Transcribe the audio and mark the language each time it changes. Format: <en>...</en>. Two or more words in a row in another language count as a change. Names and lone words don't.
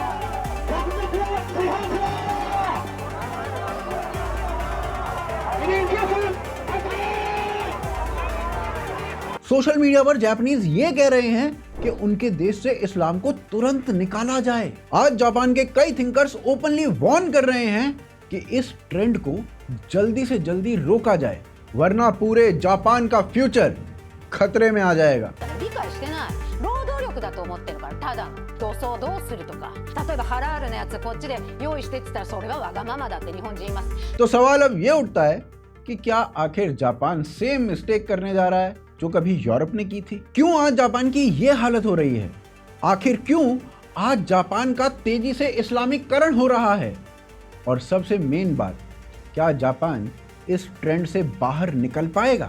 <hi>सोशल मीडिया पर जापानीज ये कह रहे हैं कि उनके देश से इस्लाम को तुरंत निकाला जाए। आज जापान के कई थिंकर्स</hi> <en>openly warn</en> <hi>कर रहे हैं कि इस ट्रेंड को जल्दी से जल्दी रोका जाए, वरना पूरे जापान का फ्यूचर खतरे में आ जाएगा।</hi> <ja>理解してない。労働力だと思ってるから、ただの土葬どうするとか、例えばハラールのやつこっちで用意してって言ったらそれはわがままだって日本人言います。</ja> <hi>तो सवाल अब ये उठता है कि क्या आखिर जापान</hi> <en>same mistake</en> <hi>करने जा रहा है जो कभी यूरोप ने की थी? क्यों आज जापान की ये हालत हो रही है? आखिर क्यों आज जापान का तेजी से इस्लामीकरण हो रहा है? और सबसे मेन बात, क्या जापान इस ट्रेंड से बाहर निकल पाएगा?</hi>